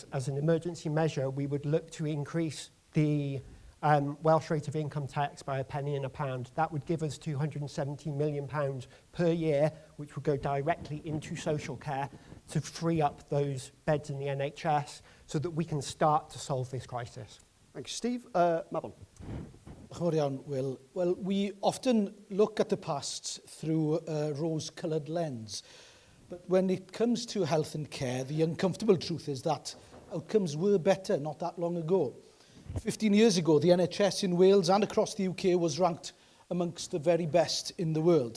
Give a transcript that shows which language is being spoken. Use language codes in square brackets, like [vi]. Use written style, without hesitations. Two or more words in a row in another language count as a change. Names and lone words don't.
[en] As an emergency measure, we would look to increase the Welsh rate of income tax by a penny in a pound. That would give us £270 million per year, which would go directly into social care to free up those beds in the NHS so that we can start to solve this crisis. Thank you, Steve. Mabon. [cy] Chwarae iawn, [en] Will. Well, we often look at the past through a rose-coloured lens. But when it comes to health and care, the uncomfortable truth is that outcomes were better not that long ago. 15 years ago, the NHS in Wales and across the UK was ranked amongst the very best in the world.